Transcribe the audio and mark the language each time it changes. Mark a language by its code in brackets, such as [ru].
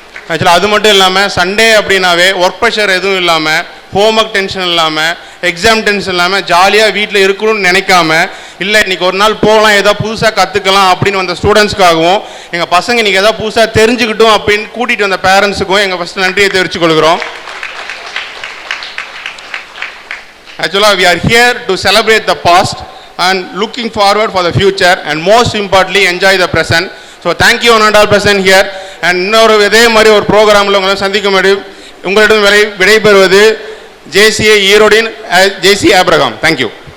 [ta] ஆக்சுவலாக அது மட்டும் இல்லாமல் சண்டே அப்படின்னாவே ஒர்க் ப்ரெஷர் எதுவும் இல்லாமல், ஹோம் ஒர்க் டென்ஷன் இல்லாமல், எக்ஸாம் டென்ஷன் இல்லாமல் ஜாலியாக வீட்டில் இருக்கணும்னு நினைக்காம, இல்லை இன்றைக்கி ஒரு நாள் போகலாம், ஏதாவது புதுசாக கற்றுக்கலாம் அப்படின்னு வந்த ஸ்டூடெண்ட்ஸ்க்காகவும், எங்கள் பசங்க இன்றைக்கி ஏதாவது புதுசாக தெரிஞ்சுக்கிட்டோம் அப்படின்னு கூட்டிகிட்டு வந்த பேரண்ட்ஸுக்கும் எங்கள் ஃபஸ்ட்டு நன்றியை தெரிவித்துக் கொள்கிறோம். [en] Actually, we are here to celebrate the past and looking forward for the future and most importantly enjoy the present. So thank you on all present here. [ta] And இன்னொரு இதே மாதிரி ஒரு ப்ரோக்ராமில் உங்களை சந்திக்க முடியும். உங்களிடம் விடைபெறுவது ஜேசிஏ ஈரோடின் ஜேசி ஆப்ரகாம். தேங்க்யூ.